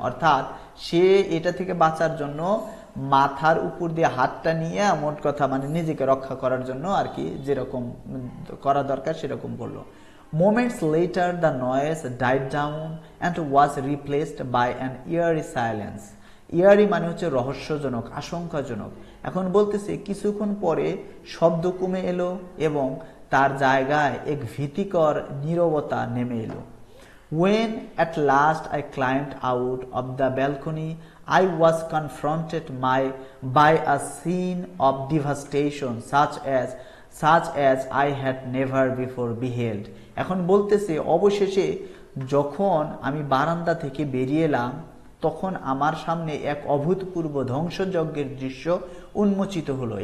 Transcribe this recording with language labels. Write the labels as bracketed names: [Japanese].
[Bangla] অর্থাৎ সে এটা থেকে বাঁচার জন্য মাথার উপর দিয়ে হাতটা নিয়ে মোট কথা মানে নিজেকে রক্ষা করার জন্য আর কি যেরকম করা দরকার সেরকম করলো। [English] Moments later the noise died down and was replaced by an eerie silence। [Bangla] ইয়ারি মানে হচ্ছে রহস্যজনক, আশঙ্কাজনক। এখন বলতেছে কিছুক্ষণ পরে শব্দ কমে এলো এবং তার জায়গায় এক ভীতিকর নীরবতা নেমে এলো। [English] When at last I climbed out of the balcony, I was confronted by a scene of devastation such as I had never before beheld। [Bangla] এখন বলতেছে অবশেষে যখন আমি বারান্দা থেকে বেরিয়ে এলাম তখন আমার সামনে এক অভূতপূর্ব ধ্বংসযজ্ঞের দৃশ্য উন্মোচিত হলো।